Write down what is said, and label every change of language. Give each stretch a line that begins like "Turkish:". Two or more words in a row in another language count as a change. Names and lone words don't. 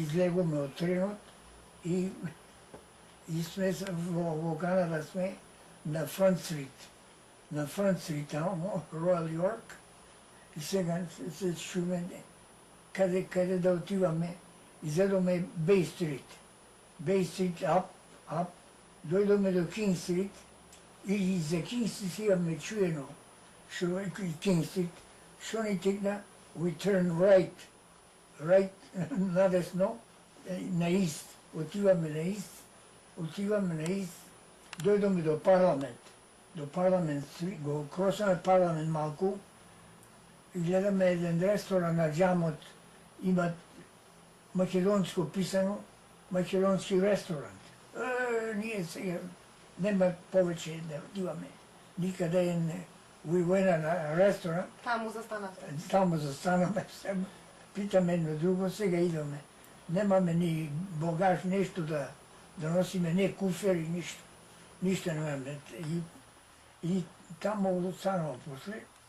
Macedonian: излегоме од тренот и сме во Канада сме на Фронт Стрит, тамо, Ројал Йорк, и сега се чуме каде да отиваме, изедоме Бей Стрит, ап, дојдоме до Кинг Стрит, и за Кинг Стрит имаме чуено, што е Кинг Стрит, што ни текна,
English: we turn right,
Macedonian: надесно, на ист, отиваме на ист, дојдоме до парламент, го кросаме парламент малку и гледаме еден ресторан на џамот, имат македонско писано, македонски ресторант. Ние сега нема повеќе да отиваме никаде,
English: we went
Macedonian: на ресторант. Таму застанавте? Таму застанаме, питаме едно друго, сега идваме. Немаме ни багаж, нешто да носиме, не куфери, ништо немаме. И таму останало после.